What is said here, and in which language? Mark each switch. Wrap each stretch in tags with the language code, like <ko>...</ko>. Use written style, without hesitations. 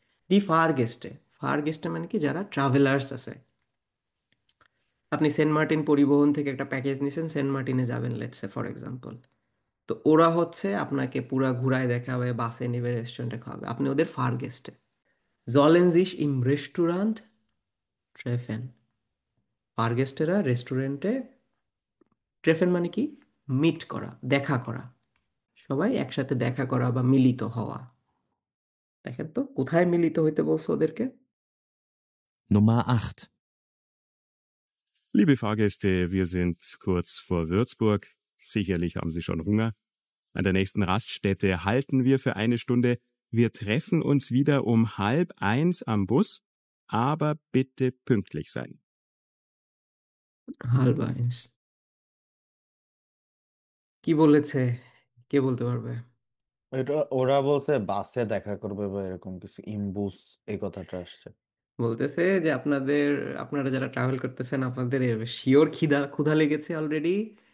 <bn>দি fur গেস্টে, fur গেস্টে মানে কি, যারা ট্রাভেলার্স আছে। আপনি সেন্ট মার্টিন পরিবহন থেকে একটা প্যাকেজ নিছেন, সেন্ট মার্টিনে যাবেন লেটস সে ফর এক্সাম্পল। তো ওরা হচ্ছে আপনাকে পুরা ঘুরায় দেখাবে, বাসে নেবে, রেস্টুরেন্টে খাওয়াবে, আপনি ওদের fur গেস্টে।</bn> <de>Sollen sich im Restaurant treffen.</de> <bn>Fur গেস্টেরা রেস্টুরেন্টে, ট্রেফেন মানে কি, মিট করা, দেখা করা, সবাই একসাথে দেখা করা বা মিলিত হওয়া। দেখেন তো কোথায় মিলিত হইতে বলছো ওদেরকে?</bn> <de>Nummer 8. Liebe Fahrgäste, wir sind kurz vor Würzburg. Sicherlich haben Sie schon Hunger. An der nächsten Raststätte halten wir für eine Stunde. Wir treffen uns wieder um 12:30 am Bus, aber bitte pünktlich sein. halb eins</de> <bn>কি বলেছে, কে বলতে পারবে? এটা ওরা বলছে বাসে দেখা করবে বা এরকম কিছু, ইমবুস এই কথাটা আসছে। বলতেছে যে আপনারা যারা ট্রাভেল করতেছেন আপনাদের শিওর ক্ষুধা লেগেছে অলরেডি।</bn>